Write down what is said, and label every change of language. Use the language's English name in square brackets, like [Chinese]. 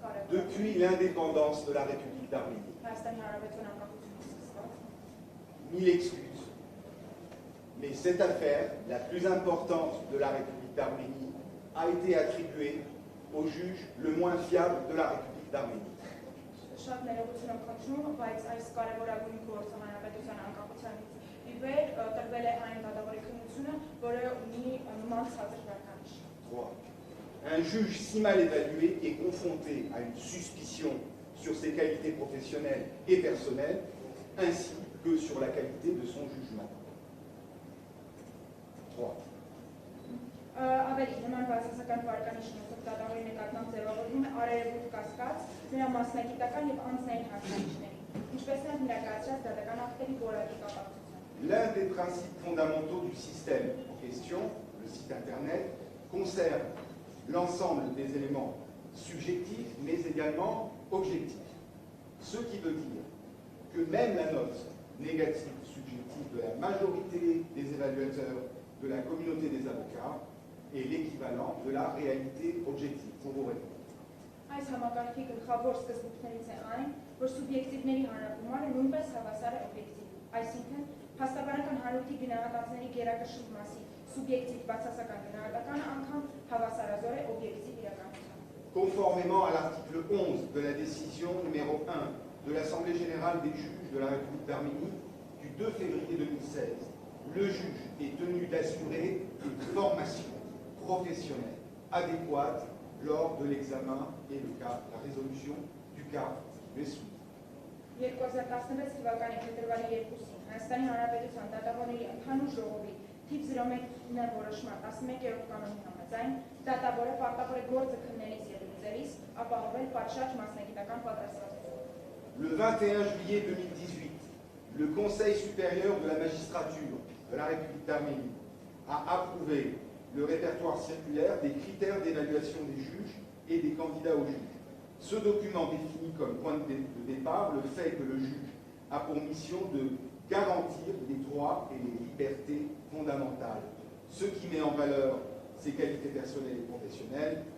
[French] depuis l'indépendance de la République d'Arménie. [Armenian] Հայաստանի Հանրապետության անկախությունից սկսված, [French] Mille excuses. Mais cette affaire, la plus importante de la République d'Arménie, a été attribuée au juge le moins fiable de la République d'Arménie. [Armenian] շատ ներողություն եմ խնդրում, բայց այս կարևորագույն գործը Հանրապետության անկախությունից ի վեր տրվել է այն դատավորի քննությունը, որը ունի նման ցածր վարկանիշ։ [French] 3. Un juge si mal évalué est confronté à une suspicion sur ses qualités professionnelles et personnelles, ainsi que sur la qualité de son jugement. 3. [Armenian] Ավելի նման բացասական վարկանիշներով դատավորի նկատմամբ ձևավորվում է արարևոտ կասկած, նրա մասնագիտական և անձնային հատկանիշների, ինչպես նաև նրա կայացրած դատական ակտերի որակի կապակցությամբ։ [French] L'un des principes fondamentaux du système en question, le site internet, concerne l'ensemble des éléments subjectifs mais également objectifs. Ce qui veut dire que même la note négative subjective de la majorité des évaluateurs de la communauté des avocats est l'équivalent de la réalité objective. Pour vous répondre. [Armenian] Այս համակարգի գլխավոր սկզբունքներից է այն, որ սուբյեկտիվների հանրագումարը նույնպես հավասար է օբյեկտիվ, այսինքն փաստաբանական հարույթի գնահատանքների գերակշռ մասի սուբյեկտիվ բացասական գնահատականը անգամ հավասարազոր է օբյեկտիվ իրականությանը։ [French] Conformément à l'article 11 de la décision numéro 1 de l'Assemblée générale des juges de la République d'Arménie du 2 février 2016, le juge est tenu d'assurer une formation professionnelle adéquate lors de l'examen et la résolution du cas qui lui est soumis. [Armenian] 2016 թվականի փետրվարի 2-ին Հայաստանի Հանրապետության դատավորների ընդհանուր ժողովի թիվ 01-ն որոշման 11-րդ կանոնի համաձայն դատավորը պարտավոր է գործը քննելիս և լուծելիս ապահովել պատշաճ մասնագիտական պատրաստվածություն։ [French] Le 21 juillet 2018, le Conseil supérieur de la magistrature de la République d'Arménie a approuvé le répertoire circulaire des critères d'évaluation des juges et des candidats aux juges. Ce document définit comme point de départ le fait que le juge a pour mission de garantir les droits et les libertés fondamentales, ce qui met en valeur ses qualités personnelles et professionnelles.